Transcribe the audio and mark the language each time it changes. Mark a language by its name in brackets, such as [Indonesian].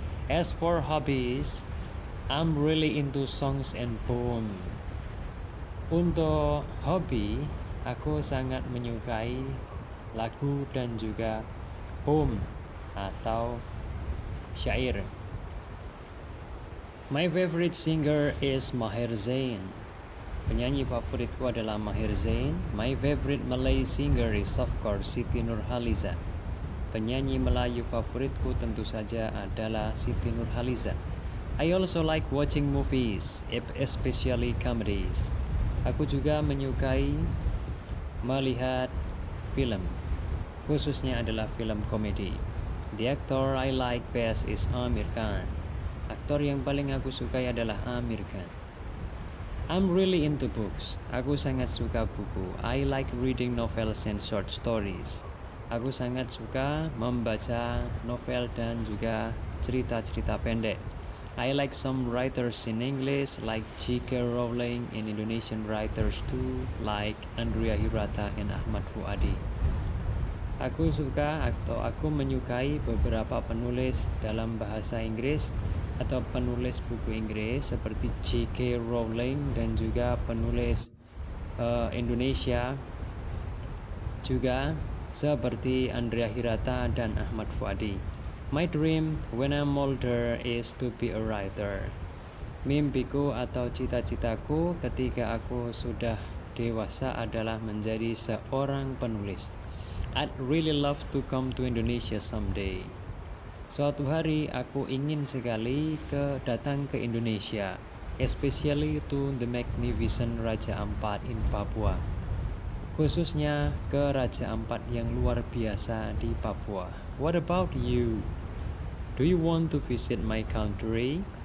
[English] As for hobbies, I'm really into songs and poems. [Indonesian] Untuk hobi, aku sangat menyukai lagu dan juga poem atau syair. [English] My favorite singer is Maher Zain. [Indonesian] Penyanyi favoritku adalah Maher Zain. [English] My favorite Malay singer is of course Siti Nurhaliza. [Indonesian] Penyanyi Melayu favoritku tentu saja adalah Siti Nurhaliza. [English] I also like watching movies, especially comedies. [Indonesian] Aku juga menyukai melihat film, khususnya adalah film komedi. [English] The actor I like best is Amir Khan. [Indonesian] Aktor yang paling aku sukai adalah Amir Khan. [English] I'm really into books. [Indonesian] Aku sangat suka buku. [English] I like reading novels and short stories. [Indonesian] Aku sangat suka membaca novel dan juga cerita-cerita pendek. [English] I like some writers in English like J.K. Rowling, and Indonesian writers too like Andrea Hirata and Ahmad Fuadi. [Indonesian] Aku suka atau aku menyukai beberapa penulis dalam bahasa Inggris atau penulis buku Inggris seperti J.K. Rowling dan juga penulis Indonesia juga seperti Andrea Hirata dan Ahmad Fuadi. [English] My dream when I'm older is to be a writer. [Indonesian] Mimpiku atau cita-citaku ketika aku sudah dewasa adalah menjadi seorang penulis. I'd really love to come to Indonesia someday. Suatu hari aku ingin sekali datang ke Indonesia, [English] especially to the magnificent Raja Ampat in Papua. [Indonesian] Khususnya ke Raja Ampat yang luar biasa di Papua. [English] What about you? Do you want to visit my country?